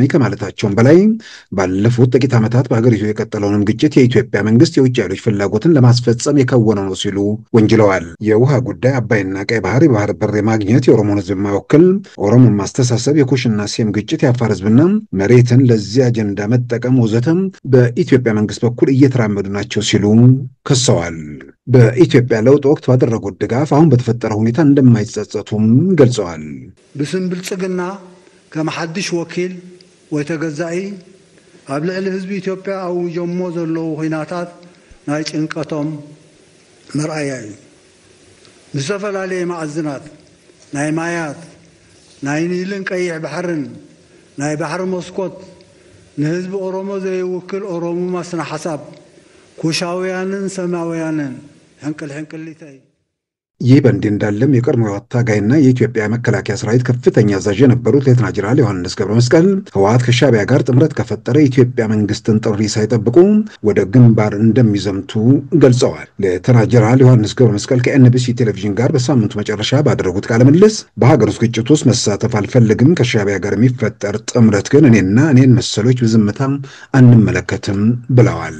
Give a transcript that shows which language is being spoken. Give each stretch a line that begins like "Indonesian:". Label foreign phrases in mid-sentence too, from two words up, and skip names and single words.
Amharic: ከማለታቸውም በላይ ባለፉት ጥቂት ዓመታት በሀገሪቱ የቀጠለውንም ግጭት የኢትዮጵያ መንግስት የውጭ ኃይሎች ፍላጎትን ለማስፈጸም የከወነው ነው ሲሉ ወንጅለዋል። የውሃ ጉዳይ፣ አባይና ቀይ ባህር፣ የባህር በር ማግኘት፣ የኦሮሞን ህዝብ የማይወክል ኦሮሞን ማስተሳሰብ፣ የኩሽና ሴም ግጭት፣ የአፋር ህዝብና መሬትን ለዚህ አጀንዳ መጠቀም ወዘተም በኢትዮጵያ መንግስት በኩል እየተራመዱ ናቸው ሲሉ ከሰዋል። በኢትዮጵያ ለውጥ ወቅት ባደረጉት ድጋፍ አሁን በተፈጠረ ሁኔታ እንደማይጸጸቱም ገልጸዋል።
Tigrinya: ብስም ብልጽግና ከመሐድሽ ወኪል ወይ ተገዛኢ ኣብ ልዕሊ ህዝቢ ኢትዮጵያ ኣውጆሞ ዘለዉ ኩናታት ናይ ጭንቀቶም መርኣያ እዩ። ንዝተፈላለየ ማዕዝናት ናይ ማያት ናይ ኒልን ቀይሕ ባሕርን ናይ ባሕሪ መስኮት ንህዝቢ ኦሮሞ ዘይውክል ኦሮሞ ማስና ሐሳብ ኩሻውያንን ሰማውያንን ሕንቅል
Amharic: ይህ በእንዲህ እንዳለም የቀድሞው ታጋይና የኢትዮጵያ መከላከያ ሰራዊት ከፍተኛ አዛዥ የነበሩት ሌተና ጀነራል ዮሐንስ ገብረ መስቀል ህወሓት ከሻዕቢያ ጋር ጥምረት ከፈጠረ የኢትዮጵያ መንግስትን ጥሪ ሳይጠብቁ ወደ ግንባር እንደሚዘምቱ ገልጸዋል። ሌተና ጀነራል ዮሐንስ ገብረ መስቀል ከኤንቢሲ ቴሌቪዥን ጋር በሳምንቱ መጨረሻ ባደረጉት ቃለ ምልልስ በሀገር ውስጥ ግጭት ውስጥ መሳተፍ አልፈልግም፣ ከሻዕቢያ ጋር የሚፈጠር ጥምረት ግን እኔን መሰሎች በዝምታ አንመለከትም ብለዋል።